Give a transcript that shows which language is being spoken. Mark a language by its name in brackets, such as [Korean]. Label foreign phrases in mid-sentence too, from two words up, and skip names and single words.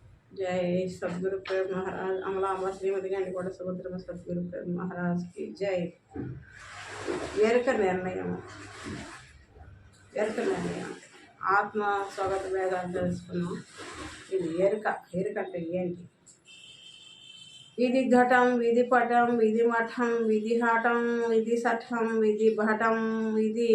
[Hindi] जय सदगुरु प्रेम महाराज अमलांबा श्रीमती गंडिकोट सुभद्रम सद्गुरु प्रेम महाराज की जय [Telugu] ఎరుక నిర్ణయం ఆత్మ స్వగత భేదాలు తెలుసుకున్నాం. ఇది ఎరుక అంటే ఏంటి? ఇది ఘటం, ఇది పటం, ఇది మఠం, ఇది హఠం, ఇది సఠం, ఇది భటం, ఇది